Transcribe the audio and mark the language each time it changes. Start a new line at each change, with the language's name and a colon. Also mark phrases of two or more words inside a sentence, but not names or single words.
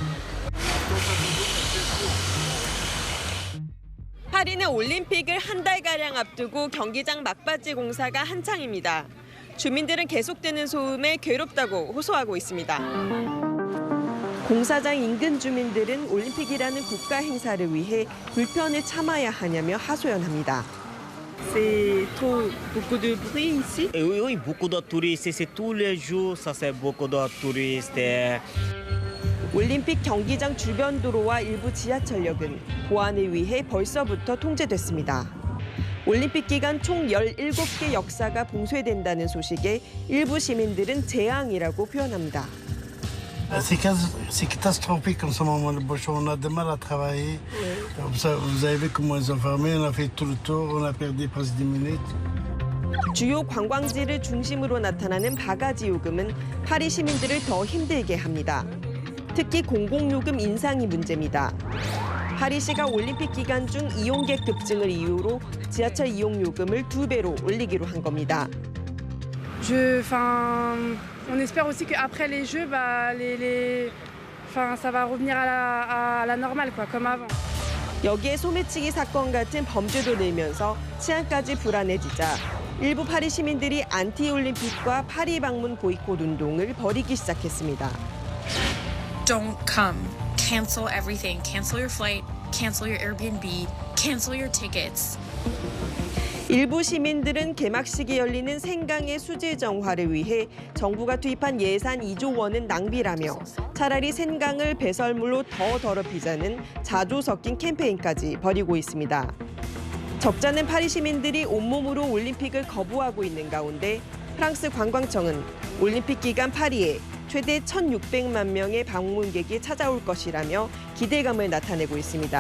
Korean: 파리는 올림픽을 한 달가량 앞두고 경기장 막바지 공사가 한창입니다. 주민들은 계속되는 소음에 괴롭다고 호소하고 있습니다. 공사장 인근 주민들은 올림픽이라는 국가 행사를 위해 불편을 참아야 하냐며 하소연합니다.
French: C'est trop beaucoup de bruit ici? Oui, beaucoup de touristes ici tous les jours, ça c'est beaucoup de touristes.
Korean: 올림픽 경기장 주변 도로와 일부 지하철역은 보안을 위해 벌써부터 통제됐습니다. 올림픽 기간 총 17개 역사가 봉쇄된다는 소식에 일부 시민들은 재앙이라고 표현합니다.
French: C'est catastrophique comme ce moment. On a du mal à travailler. Vous avez vu comment ils ont fermé. On a fait tout le tour. On a perdu presque 10 minutes.
Korean: 주요 관광지를 중심으로 나타나는 바가지 요금은 파리 시민들을 더 힘들게 합니다. 특히 공공요금 인상이 문제입니다. 파리시가 올림픽 기간 중 이용객 급증을 이유로 지하철 이용 요금을 2배로 올리기로 한 겁니다.
French: On espère aussi qu'après les Jeux, ça va revenir à la normale, quoi, comme avant.
Korean: 여기에 소매치기 사건 같은 범죄도 늘면서 치안까지 불안해지자 일부 파리 시민들이 안티올림픽과 파리 방문 보이콧 운동을 벌이기 시작했습니다.
English: Don't come. Cancel everything. Cancel your flight. Cancel your Airbnb. Cancel your tickets.
Korean: 일부 시민들은 개막식이 열리는 생강의 수질 정화를 위해 정부가 투입한 예산 2조 원은 낭비라며 차라리 생강을 배설물로 더 더럽히자는 자조 섞인 캠페인까지 벌이고 있습니다. 적잖은 파리 시민들이 온몸으로 올림픽을 거부하고 있는 가운데 프랑스 관광청은 올림픽 기간 파리에 최대 1,600만 명의 방문객이 찾아올 것이라며 기대감을 나타내고 있습니다.